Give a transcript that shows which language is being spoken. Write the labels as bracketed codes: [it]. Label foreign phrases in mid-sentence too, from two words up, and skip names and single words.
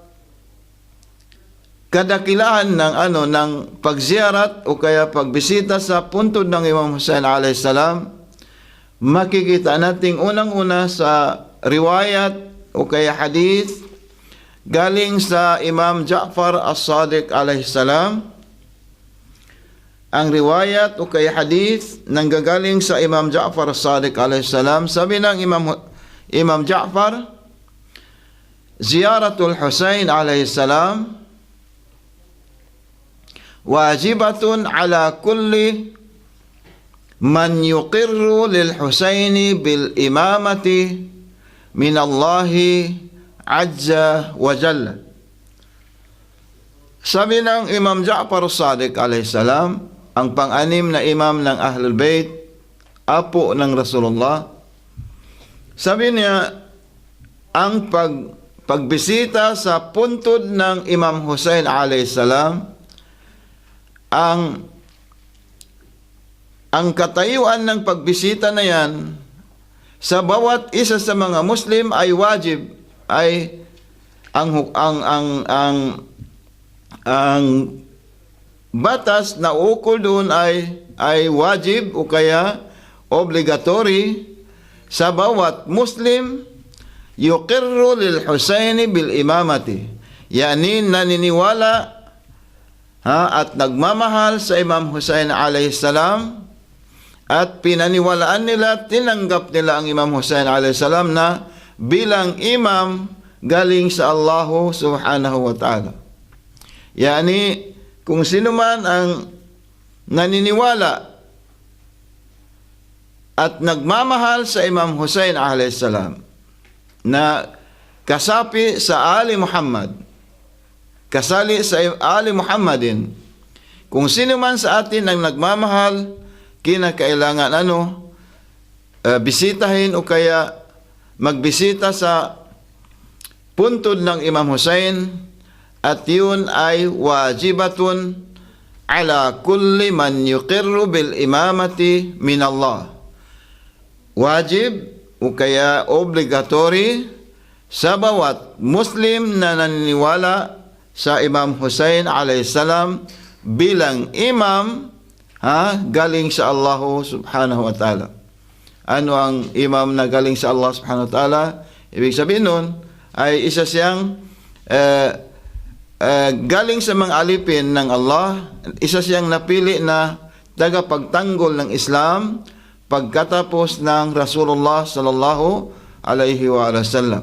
[tl] kadakilaan ng pagziyarat o kaya pagbisita sa puntod ng Imam Husayn [ar] عليه السلام, [tl] makikita natin unang-una sa riwayat o kaya hadith galing sa Imam Ja'far as-Sadiq [ar] عليه السلام. [tl] Ang riwayat o kaya hadith nanggagaling sa Imam Ja'far as-Sadiq [ar] عليه السلام, [tl] sabi ng [ar] Imam Ja'far, زيارة الحسين عليه السلام واجبة على كل من يقر للحسين بالإمامة من الله عز وجل. [tl] Sabi ng Imam Ja'far as-Sadiq [ar] عليه السلام, [tl] ang pang-anim na imam ng Ahlul Bayt, apo ng Rasulullah, sabi niya, ang pagbisita sa puntod ng Imam Husayn [ar] عليه السلام, [tl] ang katayuan ng pagbisita na yan sa bawat isa sa mga Muslim ay wajib, ang batas na ukol doon ay wajib o kaya obligatory sa bawat Muslim [ar] يقر للحسين بالإمامة, [tl] yani naniniwala at nagmamahal sa Imam Husain [ar] عليه السلام, [tl] at pinaniwalaan nila, tinanggap nila ang Imam Husain [ar] عليه السلام [tl] na bilang imam galing sa Allah [ar] سبحانه وتعالى. [tl] Yani kung sino man ang naniniwala at nagmamahal sa Imam Husain alayhi salam na kasapi sa Ali Muhammad, kasali sa Ali Muhammadin, kung sino man sa atin ang nagmamahal, kinakailangan bisitahin o kaya magbisita sa puntod ng Imam Husain, at yun ay [ar] واجبة على كل من يقر بالإمامة من الله. [tl] Wajib o kaya obligatory sa bawat Muslim na naniniwala sa Imam Husain [ar] عليه السلام [tl] bilang imam galing sa Allah [ar] سبحانه وتعالى. [tl] Ano ang imam na galing sa Allah [ar] سبحانه وتعالى? [tl] Ibig sabihin nun ay isa siyang galing sa mga alipin ng Allah, isa siyang napili na tagapagtanggol ng Islam pagkatapos ng Rasulullah [ar] صلى الله عليه وسلم.